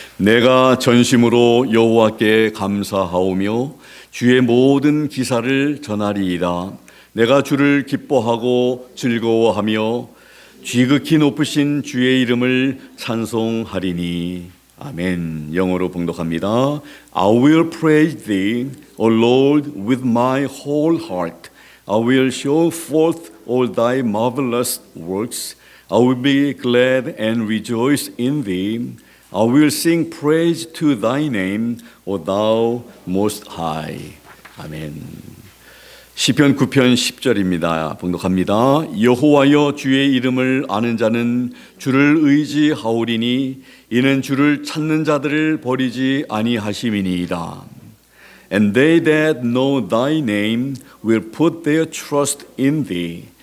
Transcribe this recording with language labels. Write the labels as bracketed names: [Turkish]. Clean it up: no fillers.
[Korean] 내가 전심으로 여호와께 감사하오며 주의 모든 기사를 전하리이다. 내가 주를 기뻐하고 즐거워하며 지극히 높으신 주의 이름을 찬송하리니. 아멘. 영어로 봉독합니다. [English] I will praise thee, O Lord, with my whole heart. I will show forth all thy marvelous works. I will be glad and rejoice in thee. I will sing praise to thy name, O thou most high. [Korean] 아멘. 시편 9편 10절입니다. 봉독합니다. 여호와여 주의 이름을 아는 자는 주를 의지하오리니 이는 주를 찾는 자들을 버리지 아니하심이니이다. [English] And they that know thy name will put their trust in thee.